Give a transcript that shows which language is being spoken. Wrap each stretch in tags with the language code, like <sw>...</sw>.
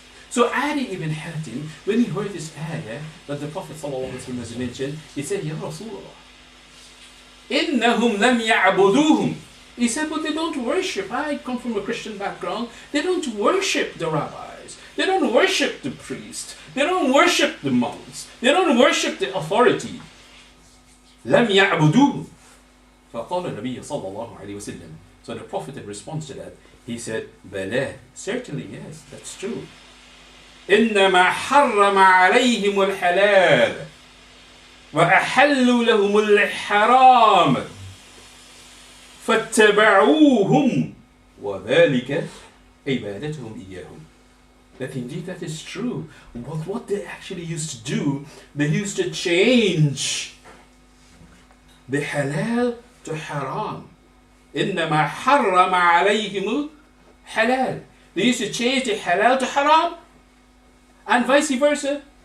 <en>So Adi ibn Hatim, when he heard this ayah that the Prophet ﷺ has mentioned, he said, Ya Rasulullah,</en> <ar>إِنَّهُمْ لَمْ يَعْبُدُوهُمْ.</ar> <en>He said, but they don't worship. I come from a Christian background. They don't worship the rabbis. They don't worship the priest. They don't worship the monks. They don't worship the authority.</en> <ar>لَمْ يَعْبُدُوهُمْ. فقال النبي صلى الله عليه وسلم.</ar> <en>So the Prophet in response to that, he said,</en> <ar>بَلَى.</ar> <en>Certainly, yes, that's true.</en> <ar>إنما حرم عليهم الحلال وأحلوا لهم الحرام فاتبعوهم وذلك عبادتهم إياهم.</ar> <en>That indeed that is true. But what they actually used to do, they used to change the halal to haram.</en> <ar>إنما حرم عليهم الحلال.</ar> <en>They used to change the halal to haram. And vice versa.</en>